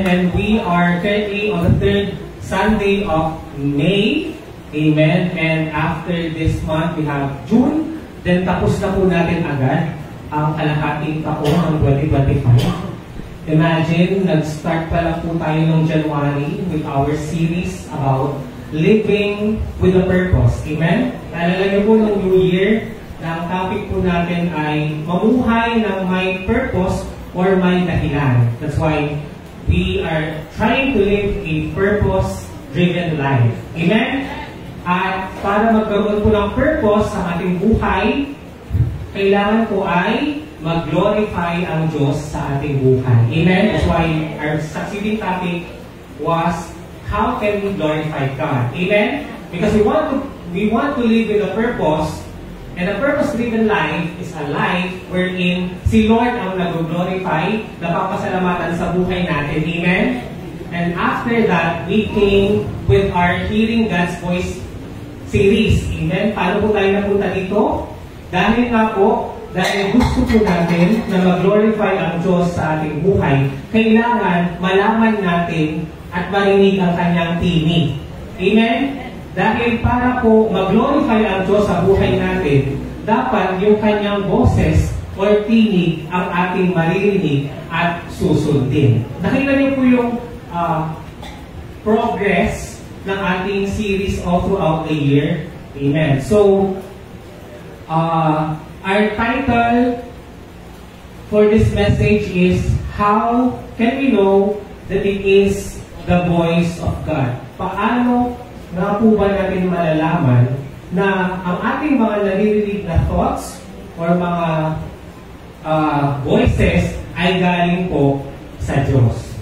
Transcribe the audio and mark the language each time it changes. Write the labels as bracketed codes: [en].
[en] And we are currently on the 3rd Sunday of May. Amen. And after this month, we have June. [tl] Then tapos na po natin agad ang kalahating taon ng 2025. [en] Imagine, [tl] nag-start pa lang po tayo ng [en] January with our series about living with a purpose. Amen? [tl] Naalala niyo po ng New Year, na ang topic po natin ay mamuhay ng may purpose or may dahilan. [en] That's why we are trying to live a purpose-driven life. Amen? [tl] At para magkaroon po ng purpose sa ating buhay, kailangan po ay mag-glorify ang Diyos sa ating buhay. Amen? [en] That's why our succeeding topic was, how can we glorify God? Amen? Because we want to live with a purpose, and a purpose-driven life is a life wherein [tl] si Lord ang nag-glorify, napapasalamatan sa buhay natin. [en] Amen? And after that, we came with our Hearing God's Voice series. [tl] Amen? Paano po tayo napunta dito? Dahil gusto po natin na mag-glorify ang Diyos sa ating buhay, kailangan malaman natin at marinig ang kanyang tinig. Amen? Dahil para po mag-glorify ang Diyos sa buhay natin, dapat yung kanyang boses or tinig ang ating maririnig at susundin. Nakita niyo po yung progress ng ating series [en] all throughout the year. [tl] Amen. [en] So, our title for this message is, how can we know that it is the voice of God? [tl] Paano nga po ba natin malalaman na ang ating mga naririnig na thoughts or mga voices ay galing po sa Diyos?